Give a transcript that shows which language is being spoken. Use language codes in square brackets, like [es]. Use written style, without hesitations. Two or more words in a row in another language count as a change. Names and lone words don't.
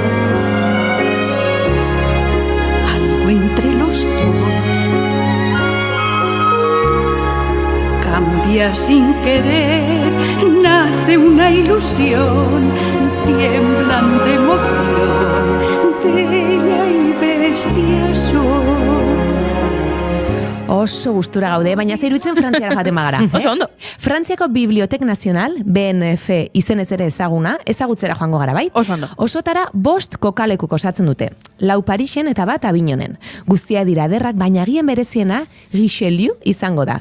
[es] Algo entre los dos cambia sin querer, nace una ilusión, tiemblan de emoción, bella y bestia soy. [eu] Oso gustura gaude, baina zer iruditzen Frantziara joaten bagara. Oso ondo. Frantziako Bibliotek Nazional, BNF izenez ere ezaguna, ezagutzera joango gara, bai? Oso ondo. Osotara 5 kokalekuk osatzen dute. 4 Parisen eta 1 Avignonen. Guztia dira ederrak, baina agien bereziena Richelieu izango da.